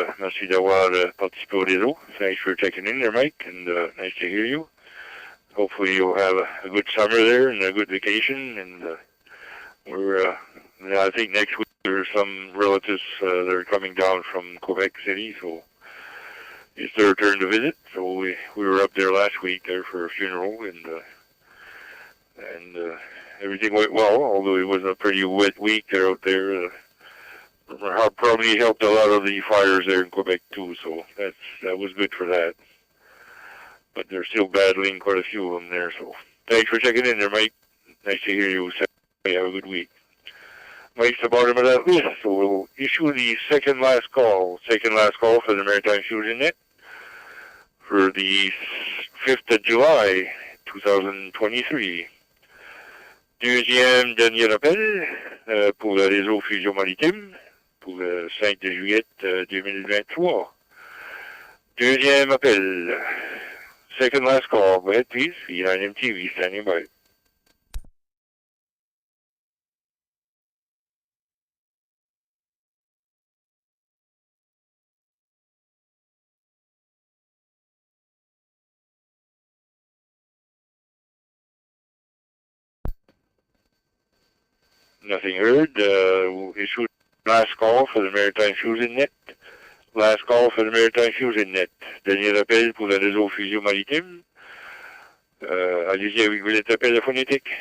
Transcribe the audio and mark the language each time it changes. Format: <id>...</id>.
<fr>Merci d'avoir participé au réseau.</fr> <en>Thanks for checking in there, Mike, and nice to hear you. Hopefully you'll have a good summer there and a good vacation. And I think next week there's some relatives that are coming down from Quebec City, so it's their turn to visit. So we were up there last week there for a funeral, and everything went well, although it was a pretty wet week there out there. Probably helped a lot of the fires there in Quebec too, so that was good for that. But they're still battling quite a few of them there, so thanks for checking in there, Mike. Nice to hear you. Have a good week. Mike's the bottom of that list, so we'll issue the second last call for the Maritime Fusion Net for the 5th of July, 2023.</en> <fr>Deuxième dernier appel pour le réseau Fusion Maritime pour le 5 de juillet 2023. Deuxième appel.</fr> <en>Second last call. Go ahead, please. VE9 MTV standing by. Nothing heard. We'll issue last call for the Maritime Fusion Net. Last call for the Maritime Fusion Net.</en> <fr>Dernier appel pour le réseau Fusion Maritime Allez-y avec votre appel phonétique.</fr>